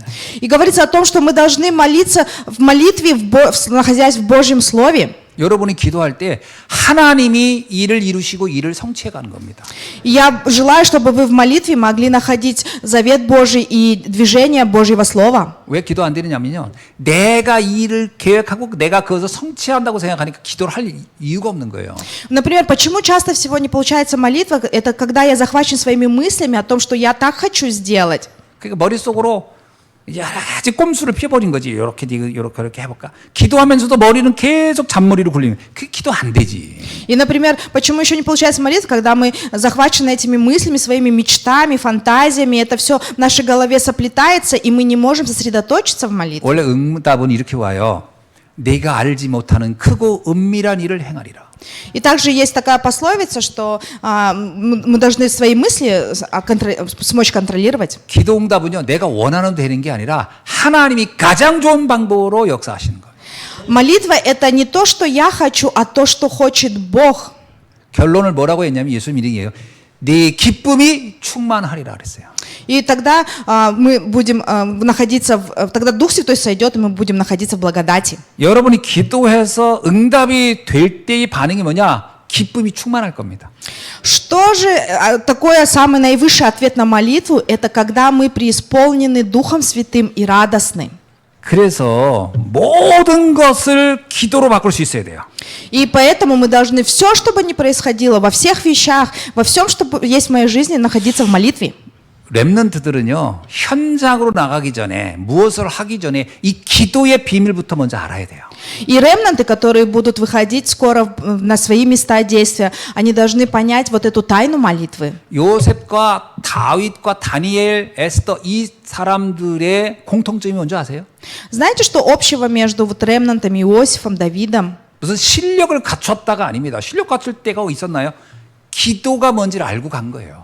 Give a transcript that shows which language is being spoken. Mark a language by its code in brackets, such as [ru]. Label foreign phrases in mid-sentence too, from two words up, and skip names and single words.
[ru] И говорится о том, что мы должны молиться в молитве, находясь в Божьем Слове. [ko] 여러분이 기도할 때 하나님이 일을 이루시고 일을 성취해 가는 겁니다. [ru] И я желаю, чтобы вы в молитве могли находить завет Божий и движение Божьего Слова. [ko] 왜 기도 안 되느냐면요. 내가 일을 계획하고 내가 그것을 성취한다고 생각하니까 기도를 할 이유가 없는 거예요. [ru] Например, почему часто всего не получается молитва? Это когда я захвачен своими мыслями о том, что я так хочу сделать. [ko] 그러니까 머릿속으로 여러 가지 꼼수를 피워버린 거지. 이렇게 해볼까. 기도하면서도 머리는 계속 잔머리로 굴리는. 그게 기도 안 되지. [ru] И, например, почему еще не получается молиться, когда мы захвачены этими мыслями, своими мечтами, фантазиями, это все в нашей голове соплетается, и мы не можем сосредоточиться в молитве. [ko] 원래 응답은 이렇게 와요. 내가 알지 못하는 크고 은밀한 일을 행하리라. [ru] И также есть такая пословица, что мы должны свои мысли смочь контролировать. [ko] 기도 응답은요, 내가 원하는 대로 되는 게 아니라 하나님이 가장 좋은 방법으로 역사하시는 거예요. [ru] Молитва – это не то, что я хочу, а то, что хочет Бог. [ko] 결론을 뭐라고 했냐면 예수님 이런 얘기예요. 네 기쁨이 충만하리라 그랬어요. [ru] И тогда мы будем находиться, тогда Дух Святой сойдет, и мы будем находиться в благодати. [ko] 여러분이 기도해서 응답이 될 때의 반응이 뭐냐? 기쁨이 충만할 겁니다. [ru] Что же такое самый наивысший ответ на молитву? Это когда мы преисполнены Духом Святым и радостны. [ko] 그래서 모든 것을 기도로 바꿀 수 있어야 돼요. [ru] И поэтому мы должны все, что бы ни происходило, во всех вещах, во всем, что есть в моей жизни, находиться в молитве. [ko] 렘넌트들은요, 현장으로 나가기 전에, 무엇을 하기 전에 이 기도의 비밀부터 먼저 알아야 돼요. [ru] И ремнанты, которые будут выходить скоро на свои места действия, они должны понять вот эту тайну молитвы. [ko] 요셉과 다윗과 다니엘, 에스더 이 사람들의 공통점이 뭔지 아세요? [ru] Знаете, что общего между вот ремнантами, Иосифом, Давидом? [ko] 무슨 실력을 갖췄다가 아닙니다. 실력 갖출 때가 있었나요? 기도가 뭔지를 알고 간 거예요.